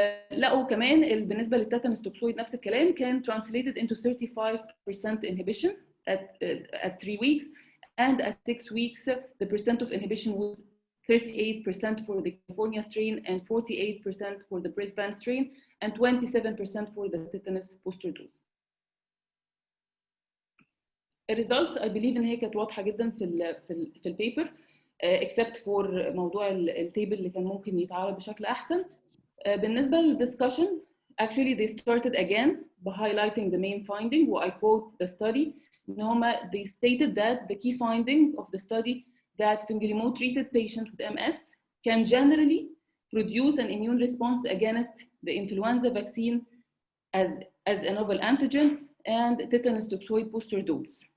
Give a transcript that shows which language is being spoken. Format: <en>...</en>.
<ar>لقوا كمان بالنسبه للتيتانوس توكسويد نفس الكلام، كان</ar> <en>translated into 35% inhibition at 3 weeks, and at 6 weeks the percent of inhibition was 38% for the California strain and 48% for the Brisbane strain and 27% for the tetanus booster dose.</en> <ar>الريزلتس</ar> <en>I believe</en> <ar>ان هي كانت واضحه جدا في البيبر except for موضوع التيبل اللي كان ممكن يتعرض بشكل احسن. بالنسبه للدسكشن</ar> <en>actually they started again by highlighting the main finding, و I quote the study</en> <ar>ان هما</ar> <en>they stated that the key finding of the study that fingerlimod treated patients with MS can generally produce an immune response against the influenza vaccine as a novel antigen and tetanus toxoid booster dose.</en>